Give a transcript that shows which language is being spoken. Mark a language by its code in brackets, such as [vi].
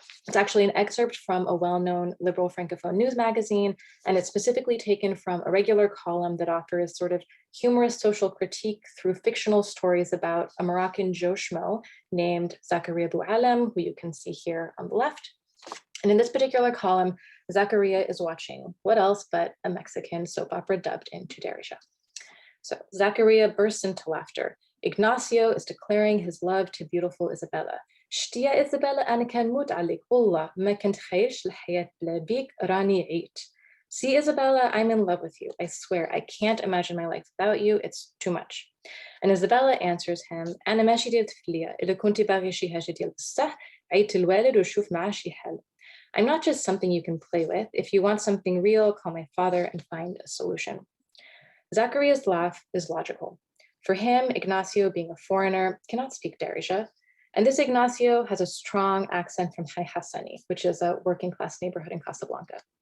[en] It's actually an excerpt from a well-known liberal Francophone news magazine, and it's specifically taken from a regular column that offers sort of humorous social critique through fictional stories about a Moroccan Joe Schmo named Zakaria Boualem, who you can see here on the left. And in this particular column, Zakaria is watching what else but a Mexican soap opera dubbed into Darija. So Zakaria bursts into laughter. Ignacio is declaring his love to beautiful Isabella. [ar] شتي يا إيزابيلا أنا كان موت عليك والله ما كنت خايش الحياة بلا بيك راني عيت. [en] See, Isabella, I'm in love with you. I swear, I can't imagine my life without you. It's too much. And Isabella answers him, [ar] أنا ماشي ديال طفلية. إذا كنت باغي شي حاجة ديال بصح عيط الوالد وشوف معاه شي حل. [en] I'm not just something you can play with. If you want something real, call my father and find a solution. Zachariah's laugh is logical. For him, Ignacio, being a foreigner, cannot speak Darija. And this Ignacio has a strong accent from Hai Hassani, which is a working class neighborhood in Casablanca.